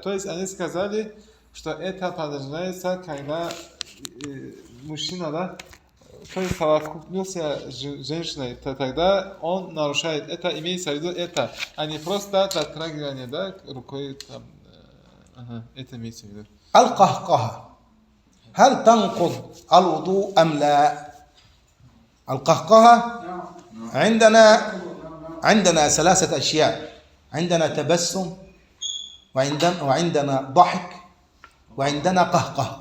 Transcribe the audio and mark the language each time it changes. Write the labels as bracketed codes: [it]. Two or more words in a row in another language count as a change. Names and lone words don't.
[ru] То есть они сказали, что это подразумевается, когда мужчина, да, то есть совокупился с женщиной, то тогда он нарушает. Это имеется в виду это, а не просто дотрагивание, да, рукой там. Это имеется в виду. [ar] القهقهة هل تنقض الوضوء أم لا؟ القهقهة عندنا ثلاثة أشياء، عندنا تبسم وعندنا ضحك وعندنا قهقه.